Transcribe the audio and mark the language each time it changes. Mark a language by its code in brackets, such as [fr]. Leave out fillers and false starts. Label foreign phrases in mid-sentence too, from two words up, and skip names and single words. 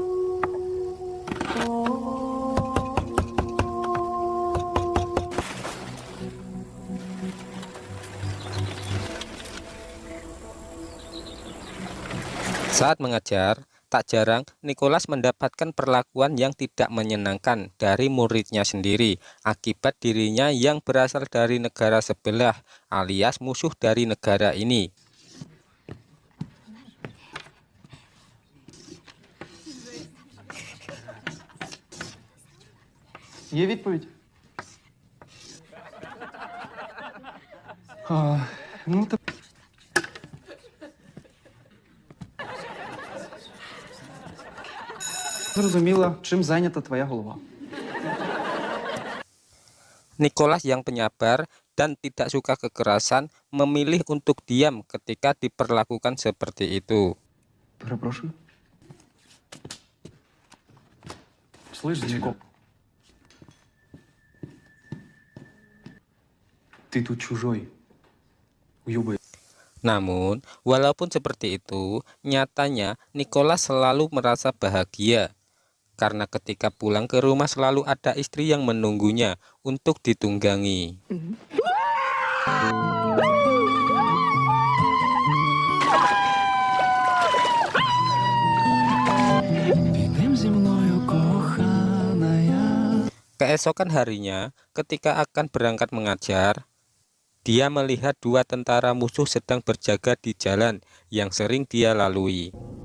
[id] Saat mengajar, tak jarang Nicholas mendapatkan perlakuan yang tidak menyenangkan dari muridnya sendiri akibat dirinya yang berasal dari negara sebelah alias musuh dari negara ini. [uk] Є відповідь? Ну, так. Зрозуміла, чим зайнята твоя голова. [id] Nicholas yang penyabar dan tidak suka kekerasan memilih untuk diam ketika diperlakukan seperti itu. [uk] Перепрошую. Слышь, Діко. Ти тут чужой. [ru] Уйобай. [id] Namun, walaupun seperti itu, nyatanya Nicholas selalu merasa bahagia karena ketika pulang ke rumah selalu ada istri yang menunggunya untuk ditunggangi. Keesokan harinya, ketika akan berangkat mengajar, dia melihat dua tentara musuh sedang berjaga di jalan yang sering dia lalui.